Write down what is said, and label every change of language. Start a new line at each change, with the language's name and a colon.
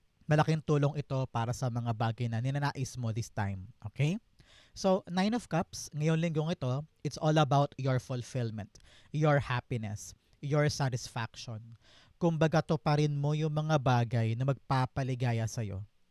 Filipino: Malaking tulong ito para sa mga bagay na ninanais mo
English: this time. Okay? So, Nine of Cups,
Filipino: ngayong linggong ito,
English: it's all about your fulfillment, your happiness, your satisfaction.
Filipino: Kumbaga to pa rin mo yung mga bagay na magpapaligaya sa'yo.